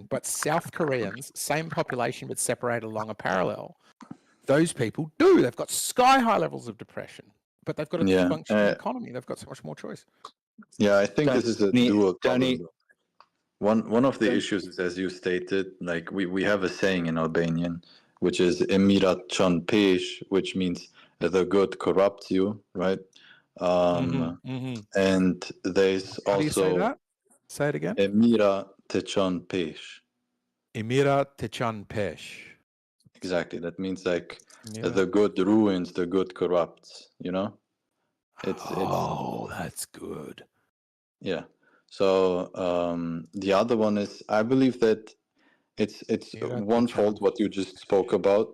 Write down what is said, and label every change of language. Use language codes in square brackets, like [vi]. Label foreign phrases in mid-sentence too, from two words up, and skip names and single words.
[en] But South Koreans, same population but separated along a parallel, those people do. They've got sky high levels of depression, but they've got a functioning economy. They've got so much more choice. Yeah, I think this is a dual Danny, problem. One of the issues is, as you stated, like we have a saying in Albanian, which is [sq] "Emirat çon pesh," [en] which means the good corrupts you, right? And there's How also do you say that? Say it again. [sq] "Emira te çon pesh." Emira te çon pesh. [en] Exactly. That means like the good ruins, the good corrupts. You know, it's that's good. Yeah. So the other one is, I believe that it's one fault what you just spoke about.